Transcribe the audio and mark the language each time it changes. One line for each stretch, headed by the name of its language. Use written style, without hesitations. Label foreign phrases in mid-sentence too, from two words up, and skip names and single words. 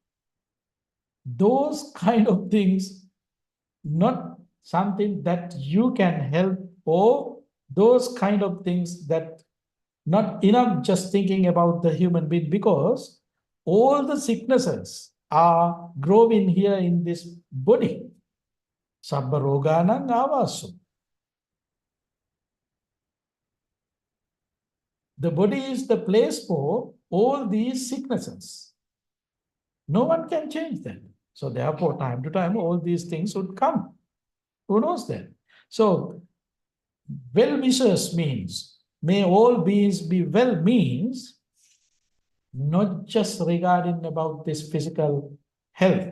English: Those kind of things, not something that you can help, or those kind of things that not enough just thinking about the human being, because all the sicknesses are growing here in this body.
Pali: Sabba roganang avasu.
English: The body is the place for all these sicknesses. No one can change that. So therefore, time to time, all these things would come. Who knows that? So well-wishers means, may all beings be well means, not just regarding about this physical health.